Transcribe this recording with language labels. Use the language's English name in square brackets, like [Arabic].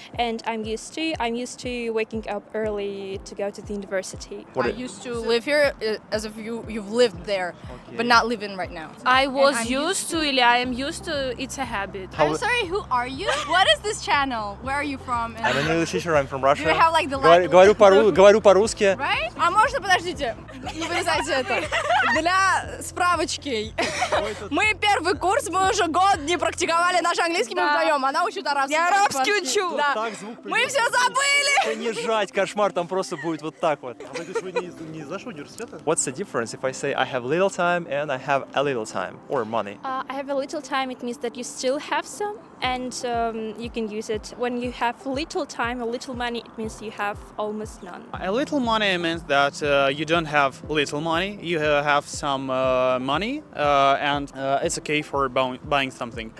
[English] And I'm used to waking up early to go to the university. I used to live here as if you've lived there, but not living right now. I was And I'm used to, или I am used to, it's a habit. I'm sorry, who are you? What is this channel? Where are you from? And I'm an English teacher, I'm from Russia. do you have like the [Russian] Говорю по-русски. [English] Right? [Russian] А можно, подождите, не вырезайте это. Для справочки. Мы первый курс, мы уже год не практиковали наш английский, мы вдвоем. Она учит арабский. Я арабский учу. Да. Так звук Мы все забыли. Понижать, кошмар, там просто будет вот так вот. [English] What's the difference if I say I have little time and I have a little time or money? I have a little time, it means that you still have some, and you can use it. When you have little time or little money, it means you have almost none. A little money means that you don't have little money, you have some money, and it's okay for buying something.